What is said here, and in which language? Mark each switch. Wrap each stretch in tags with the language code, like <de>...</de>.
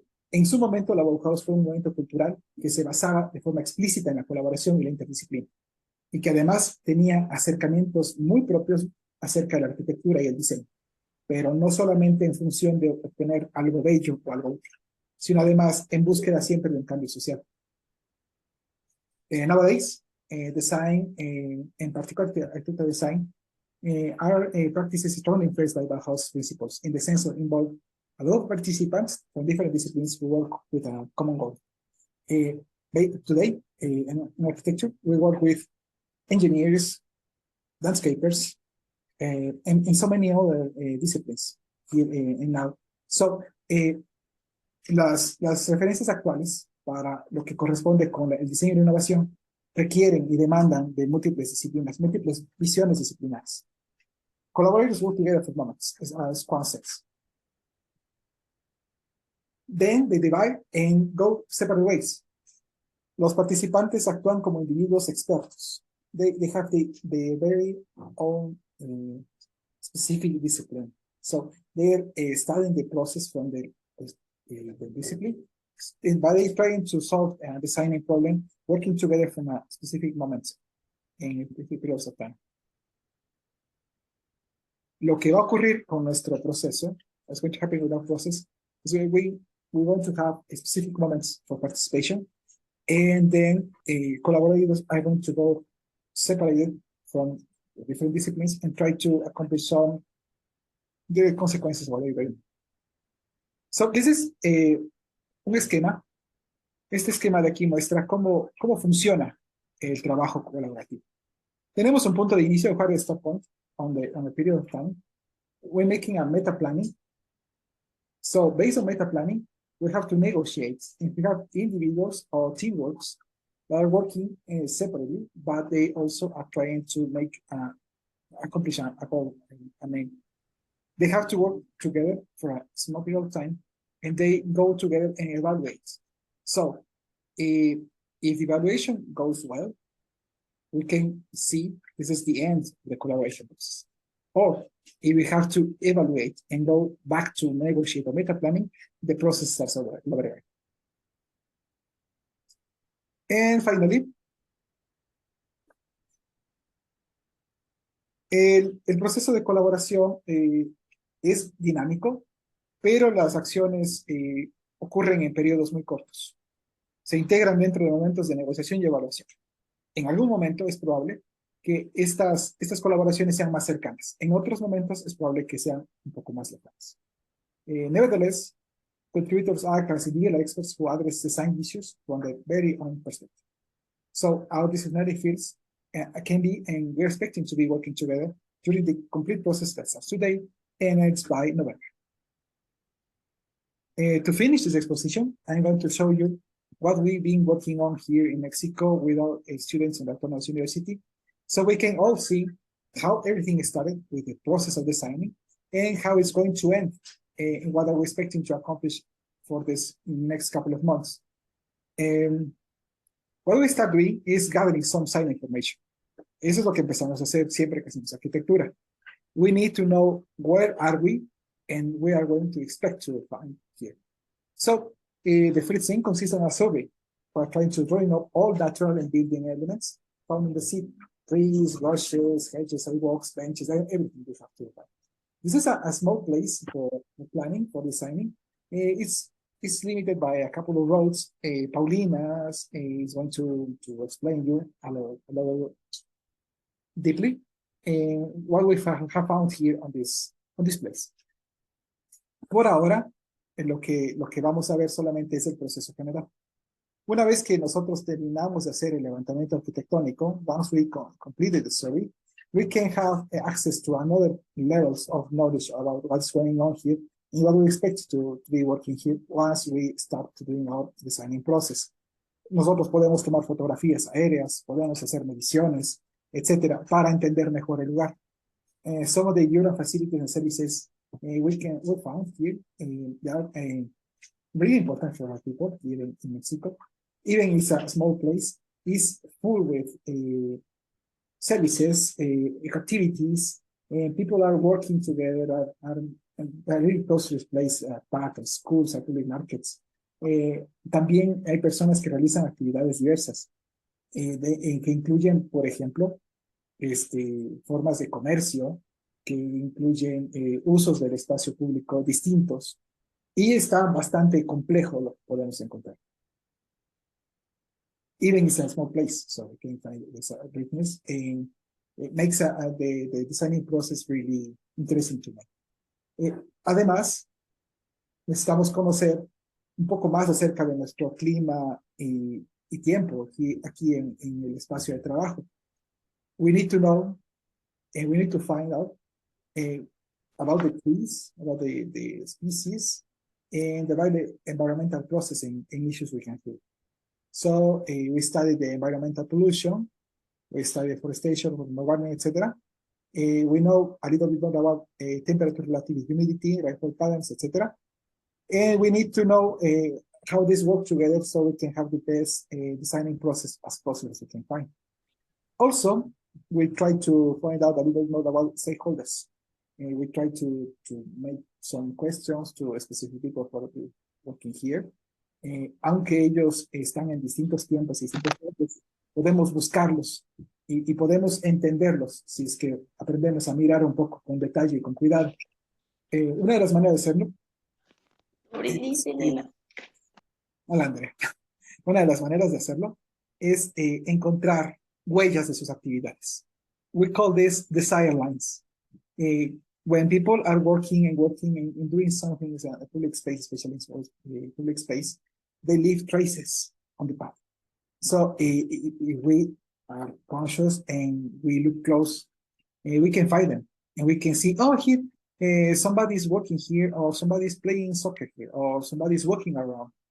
<es>En su momento, la Bauhaus fue un movimiento cultural que se basaba de forma explícita en la colaboración y la interdisciplina, y que además tenía acercamientos muy propios acerca de la arquitectura y el diseño, pero no solamente en función de obtener algo bello o algo útil, sino además en búsqueda siempre de un cambio social.</es> <en>Nowadays, design, in particular architectural design, are practices strongly influenced by Bauhaus principles in the sense of involve a lot of participants from different disciplines who work with a common goal. Today, in architecture, we work with engineers, landscapers, and so many other disciplines here and now.</en> <es>So, las referencias actuales para lo que corresponde con el diseño y la innovación requieren y demandan de múltiples disciplinas, múltiples visiones disciplinares.</es> <en>Collaborators work together for moments, as Juan says. Then they divide and go separate ways.</en> <es>Los participantes actúan como individuos expertos.</es> <en>They have the very own specific discipline. So they're studying the process from the discipline, but they're trying to solve a designing problem, working together from a specific moment in specific periods of time.</en> <es>Lo que va a ocurrir con nuestro proceso,</es> <en>what's going to happen with our process, is we want to have specific moments for participation, and then collaborators are going to go separated from different disciplines and try to accomplish some direct consequences of what they're doing. So this is</en> <es>un esquema. Este esquema de aquí muestra cómo funciona el trabajo colaborativo. Tenemos un punto de inicio,</es> <en>a stop point on the period of time. We're making a meta planning. So based on meta planning, we have to negotiate. If we have individuals or teamworks that are working separately, but they also are trying to accomplish a goal. I mean, they have to work together for a small period of time, and they go together and evaluate. So if the evaluation goes well, we can see this is the end of the collaboration process. Or if we have to evaluate and go back to negotiate or meta planning, the process starts over again. And finally,</en> <es>el proceso de colaboración es dinámico, pero las acciones ocurren en periodos muy cortos. Se integran dentro de momentos de negociación y evaluación. En algún momento es probable que estas colaboraciones sean más cercanas. En otros momentos es probable que sean un poco más lejanas.</es> <en>Nevertheless, contributors act as ideal experts who address design issues from their very own perspective. So our disciplinary fields can be, and we're expecting to be working together during the complete process that starts today and ends by November. To finish this exposition, I'm going to show you what we've been working on here in Mexico with our students in the Autonomous University, so we can all see how everything started with the process of designing and how it's going to end and what are we expecting to accomplish for this next couple of months. What we start doing is gathering some site information.</en> <es>Eso es lo que empezamos a hacer siempre que hacemos arquitectura.</es> <en>We need to know where are we and we are going to expect to find here. So the first thing consists of a survey for trying to drawing up all natural and building elements found in the city. Trees, rushes, hedges, sidewalks, benches, everything we have to find. This is a small place for planning, for designing. It's limited by a couple of roads. Paulina is going to explain you a little deeply what we have found here on this place.</en> <es>Por ahora, lo que vamos a ver solamente es el proceso general. Una vez que nosotros terminamos de hacer el levantamiento arquitectónico,</es> <en>once we completed the survey, we can have access to another levels of knowledge about what's going on here and what we expect to be working here once we start doing our designing process.</en> <es>Nosotros podemos tomar fotografías aéreas, podemos hacer mediciones, etcétera, para entender mejor el lugar.</es> <en>Some of the urban facilities and services we found here, they are really important for our people here in Mexico. Even it's a small place, is full with services, activities, and people are working together, are really close to this place, parks, schools, public markets.</en> <es>También hay personas que realizan actividades diversas, que incluyen, por ejemplo, formas de comercio, que incluyen usos del espacio público distintos, y está bastante complejo lo que podemos encontrar.</es> <en>Even it's a small place, so we can find this greatness, and it makes the designing process really interesting to me.</en> <es>Además, necesitamos conocer un poco más acerca de nuestro clima y tiempo aquí en el espacio de trabajo.</es> <en>We need to know, and we need to find out about the trees, about the species, and about the environmental processing and issues we can have. So we studied the environmental pollution, we studied deforestation, warming, etc. We know a little bit more about temperature, relative humidity, rainfall patterns, etc. And we need to know how this works together so we can have the best designing process as possible as we can find. Also, we try to find out a little more about stakeholders. We try to make some questions to specific people for working here.</en> <es>Aunque ellos están en distintos tiempos y distintos tiempos, podemos buscarlos y podemos entenderlos si es que aprendemos a mirar un poco con detalle y con cuidado. Una de las maneras de hacerlo es, hola Andrea. Una de las maneras de hacerlo es encontrar huellas de sus actividades.</es> <en>We call this desire lines. When people are working and doing something in a public space, especially in public space, they leave traces on the path. So if we are conscious and we look close, we can find them and we can see, oh, here, somebody's working here, or somebody's playing soccer here, or somebody's walking around.</en>